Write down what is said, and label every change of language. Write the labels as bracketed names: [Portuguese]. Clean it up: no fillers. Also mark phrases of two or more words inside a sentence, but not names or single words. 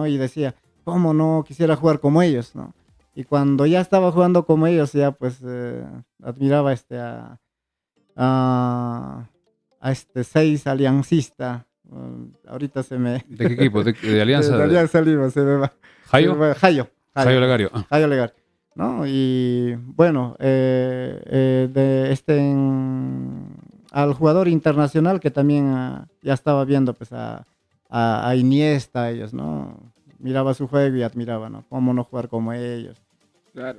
[Spanish] Y decía, ¿cómo no quisiera jugar como ellos, ¿no? Y cuando ya estaba jugando como ellos, ya pues admiraba a, a este 6 aliancista. Ahorita se me... ¿De qué equipo? ¿De Alianza? De Alianza Lima, se me va. ¿Jayo? Jayo. Jayo Legario. Jayo Legario. ¿No? Y bueno, de al jugador internacional que también ya estaba viendo pues a Iniesta, ellos, ¿no? Miraba su juego y admiraba, ¿no? ¿Cómo no jugar como ellos? Claro,